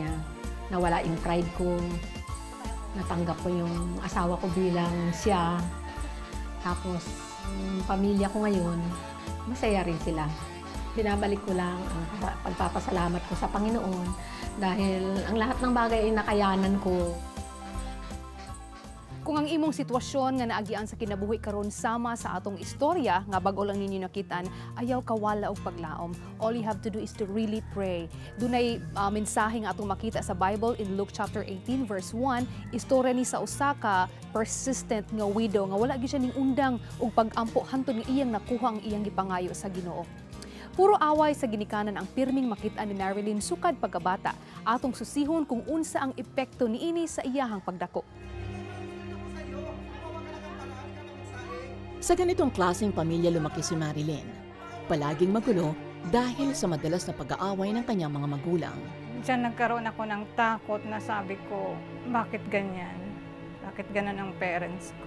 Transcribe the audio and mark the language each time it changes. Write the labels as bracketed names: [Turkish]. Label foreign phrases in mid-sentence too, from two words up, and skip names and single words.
[Filipino] Nawala yung pride ko, natanggap ko yung asawa ko bilang siya. Tapos, yung pamilya ko ngayon, masaya rin sila. Binabalik ko lang ang pagpapasalamat ko sa Panginoon dahil ang lahat ng bagay ay nakayanan ko. [Cebuano] Kung ang imong sitwasyon nga naagian sa kinabuhi karon sama sa atong istorya nga bag-o lang ninyo nakitaan, ayaw kawala og paglaom. [English] All you have to do is to really pray. [Cebuano] Dunay mensahe nga atong makita sa [English] Bible in Luke chapter 18 verse 1, [Cebuano] istorya ni sa usa ka persistent nga widow nga wala gyud siya ning undang og pag-ampo hantod nga iyang nakuha ang iyang gipangayo sa Ginoo. Puro away sa ginikanan ang pirming makita ni Marilyn sukad pagkabata. Atong susihon kung unsa ang epekto niini sa iyahang pagdako. [Filipino] Sa ganitong klaseng pamilya lumaki si Marilyn. Palaging magulo dahil sa madalas na pag-aaway ng kanyang mga magulang. Diyan nagkaroon ako ng takot na sabi ko, bakit ganyan? Bakit ganun ang parents ko?